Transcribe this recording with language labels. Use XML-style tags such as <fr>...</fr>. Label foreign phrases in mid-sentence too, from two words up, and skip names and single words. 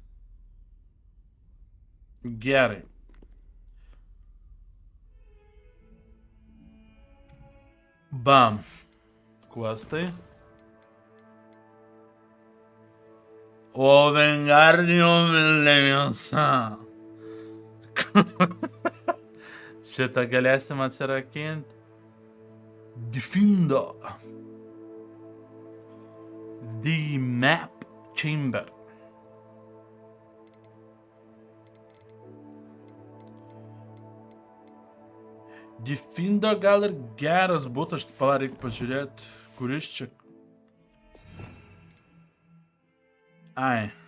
<lt>Gerai. Bam. Questai. O Wingardium Leviosa. Šitą galėsim atsirakinti.</lt> <en>Defender. The map chamber.</en> <lt>Defender gal ir geras būtų, aš reikia pažiūrėti, kuris čia. Ai.</lt>